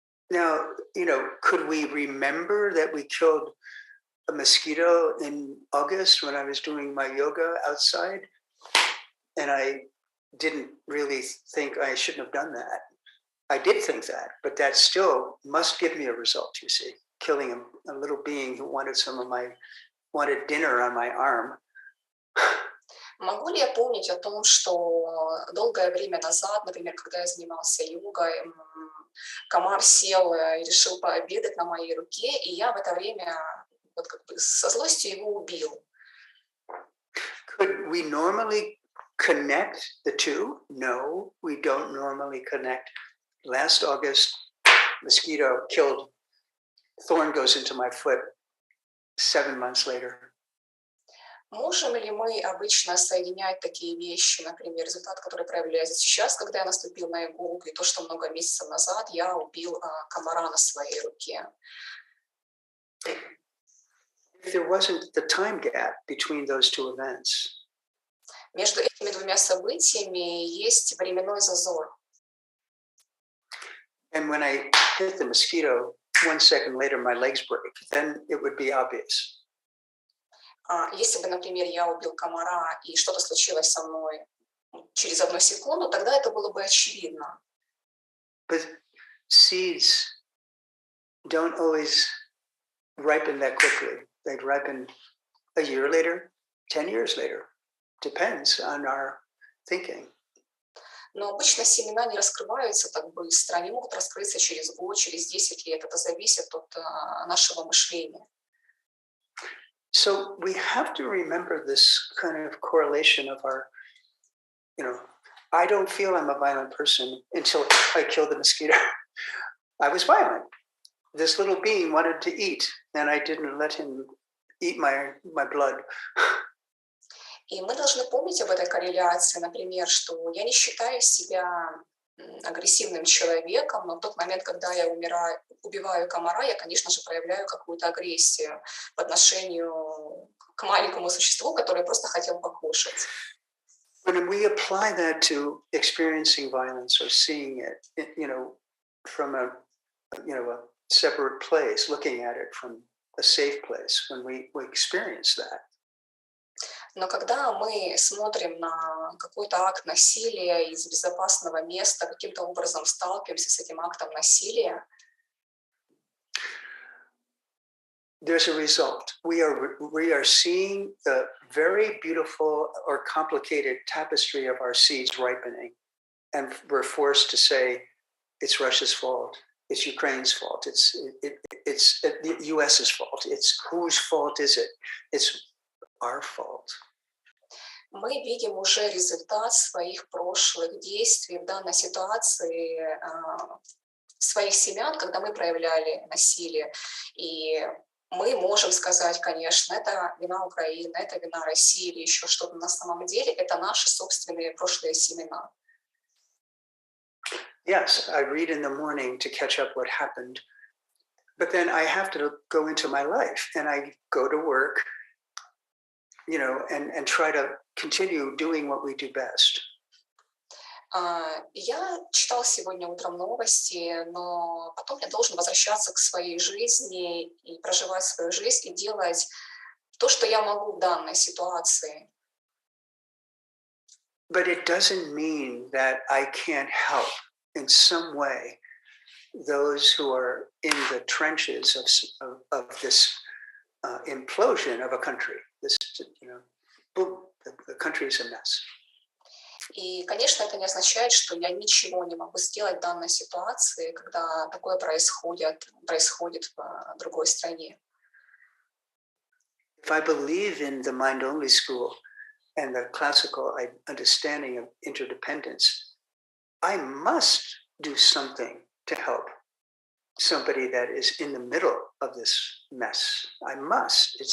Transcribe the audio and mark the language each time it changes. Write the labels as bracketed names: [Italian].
[English] Now, could we remember that we killed a mosquito in August when I was doing my yoga outside? And I didn't really think I shouldn't have done that. I did think that, but that still must give me a result, you see. Killing a little being who wanted dinner on my arm. [Russian] Могу ли я помнить о том, что долгое время назад, например, когда я занимался йогой, комар сел и решил пообедать на моей руке, и я в это время вот как бы со злостью его убил? [English] Could we normally connect the two? No, we don't normally connect. Last August, mosquito killed, thorn goes into my foot 7 months later. [Russian] Можем ли мы обычно соединять такие вещи, например, результат, который проявляется сейчас, когда я наступил на иголку, и то, что много месяцев назад я убил комара на своей руке? [English] If there wasn't the time gap between those two events, [Russian] Между этими двумя событиями есть временной зазор. [English] and when I hit the mosquito, 1 second later my legs break, then it would be obvious. [Russian] Если бы, например, я убил комара, и что-то случилось со мной через 1 секунду, тогда это было бы очевидно. [English] But seeds don't always ripen that quickly. They ripen a year later, 10 years later. Depends on our thinking. [Russian] Но обычно семена не раскрываются так быстро, они могут раскрыться через год, через 10 лет. Это зависит от нашего мышления. [English] So we have to remember this kind of correlation of our, I don't feel I'm a violent person until I kill the mosquito. I was violent. This little being wanted to eat, and I didn't let him eat my blood. [Russian] И мы должны помнить об этой корреляции, например, что я не считаю себя агрессивным человеком, но в тот момент, когда я убиваю комара, я, конечно же, проявляю какую-то агрессию по отношению к маленькому существу, которое просто хотел покушать. [English] When we apply that to experiencing violence or seeing it, from a separate place, looking at it from a safe place, when we experience that. [Russian] Но когда мы смотрим на какой-то акт насилия из безопасного места, каким-то образом сталкиваемся с этим актом насилия, [English] there's a result. We are seeing the very beautiful or complicated tapestry of our seeds ripening, and we're forced to say it's Russia's fault, it's Ukraine's fault, it's the U.S.'s fault. It's whose fault is it? It's our fault. [Russian] мы видим уже результат своих прошлых действий в данной ситуации, своих семян, когда мы проявляли насилие. И мы можем сказать, конечно, это вина Украины, это вина России или еще что-то. На самом деле это наши собственные прошлые семена. [English] Yes, I read in the morning to catch up what happened, but then I have to go into my life and I go to work, and try to continue doing what we do best. [Russian] Я читал сегодня утром новости, но потом я должен возвращаться к своей жизни и проживать свою жизнь и делать то, что я могу в данной ситуации. [English] But it doesn't mean that I can't help in some way those who are in the trenches of this implosion of a country. This, boom, the country is a mess. [Russian] И, конечно, это не означает, что я ничего не могу сделать в данной ситуации, когда такое происходит в другой стране. [English] If I believe in the mind-only school and the classical understanding of interdependence, I must do something to help somebody that is in the middle of this mess. I must.